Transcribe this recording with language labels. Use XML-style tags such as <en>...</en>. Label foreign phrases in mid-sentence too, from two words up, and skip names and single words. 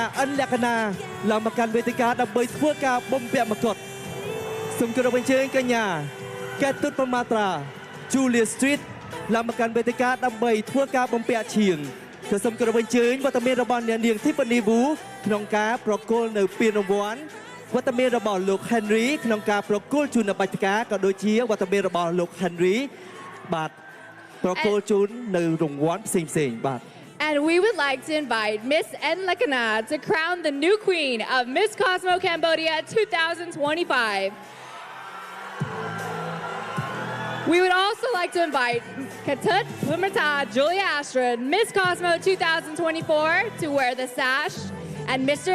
<km>អិនលក្ខណាឡើងមកកាន់វេទិកាដើម្បីធ្វើការបំពាក់មកុដសូមគោរពអញ្ជើញកញ្ញាកែតុតប្រមាត្រា Julia Street ឡើងមកកាន់វេទិកាដើម្បីធ្វើការបំពាក់ឈៀងក៏សូមគោរពអញ្ជើញវត្តមានរបស់អ្នកនាង Tiffany Wu ក្នុងការប្រគល់នៅពានរង្វាន់វត្តមានរបស់លោក Henry ក្នុងការប្រគល់ជូននៅបាច់ការក៏ដូចជាវត្តមានរបស់លោក Henry បាទប្រគល់ជូននៅរង្វាន់ផ្សេងៗបាទ</km> <en>And we would like to invite Miss N. Lakana to crown the new queen of Miss Cosmo Cambodia 2025. We would also like to invite Katut Pumata Julia Astrid, Miss Cosmo 2024, to wear the sash, and Mr.</en>